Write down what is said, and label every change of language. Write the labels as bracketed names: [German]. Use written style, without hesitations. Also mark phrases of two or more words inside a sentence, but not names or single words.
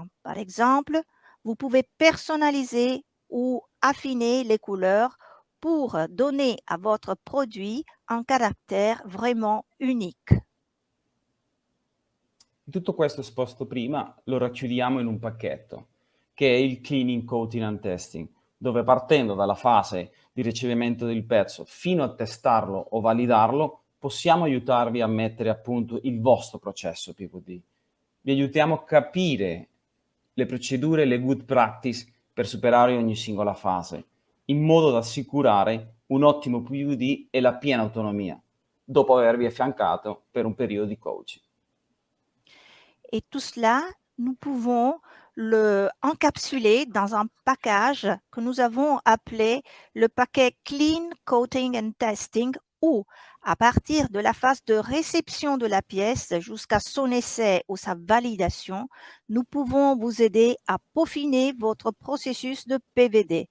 [French] Par exemple, vous pouvez personnaliser ou affiner les couleurs pour donner à votre produit un caractère vraiment unique. [Italian] Tutto questo esposto prima lo racchiudiamo in un pacchetto, che è il [English] Cleaning, Coating and Testing, [Italian] dove partendo dalla fase di ricevimento del pezzo fino a testarlo o validarlo, possiamo aiutarvi a mettere a punto il vostro processo PVD. Vi aiutiamo a capire le procedure e le [English] good practice [Italian] per superare ogni singola fase, in modo da assicurare un ottimo PVD e la piena autonomia, dopo avervi affiancato per un periodo di coaching. [French] Et tout cela, nous pouvons le encapsuler dans un package que nous avons appelé le paquet [English] Clean Coating and Testing, [French] où, à partir de la phase de réception de la pièce jusqu'à son essai ou sa validation, nous pouvons vous aider à peaufiner votre processus de PVD.